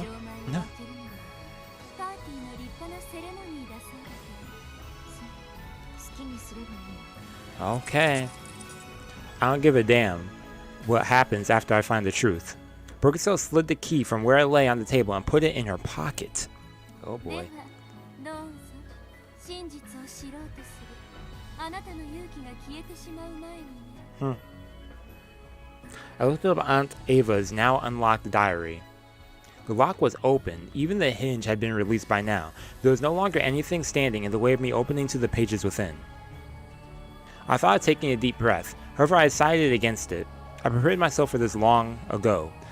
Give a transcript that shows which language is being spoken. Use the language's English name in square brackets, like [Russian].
[Japanese] 錠前を開けるのはパーティーの立派なセレモニーだそうだけど、そう好きにすればいい。 [English] Okay. I don't give a damn what happens after I find the truth. Burkitzel slid the key from where it lay on the table and put it in her pocket. Oh [Japanese] では [English] boy. [Japanese] どうぞ真実を知ろうとするあなたの勇気が消えてしまう前にね。 [English] I looked up Aunt Ava's now unlocked diary. The lock was open. Even the hinge had been released by now. There was no longer anything standing in the way of me opening to the pages within. I thought of taking a deep breath. However, I decided against it. I prepared myself for this long ago.